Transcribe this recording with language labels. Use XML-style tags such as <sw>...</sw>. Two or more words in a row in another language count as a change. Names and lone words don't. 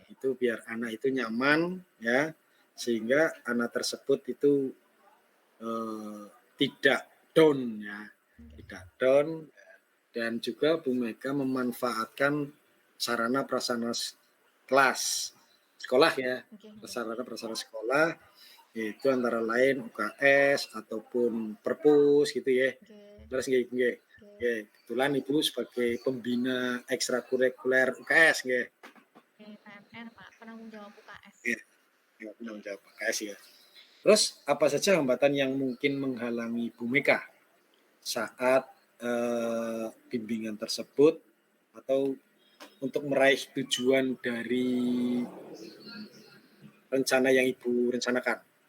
<id>Itu biar anak itu nyaman ya, sehingga anak tersebut itu eh, tidak down ya, Nggih. tidak down, dan juga Bu Mega memanfaatkan sarana prasarana kelas sekolah ya, Nggih, nggih. sarana prasarana sekolah, yaitu antara lain UKS ataupun perpus gitu ya. Nggih. Terus nggih nggih. Oke. Nggih, kebetulan Ibu sebagai pembina ekstrakurikuler UKS nggih. Oke, PMR, Pak, penanggung jawab UKS. Nggih, nggih penanggung jawab UKS ya. Terus apa saja hambatan yang mungkin menghalangi Bu Mega saat bimbingan tersebut atau untuk meraih tujuan dari rencana yang Ibu rencanakan?</id>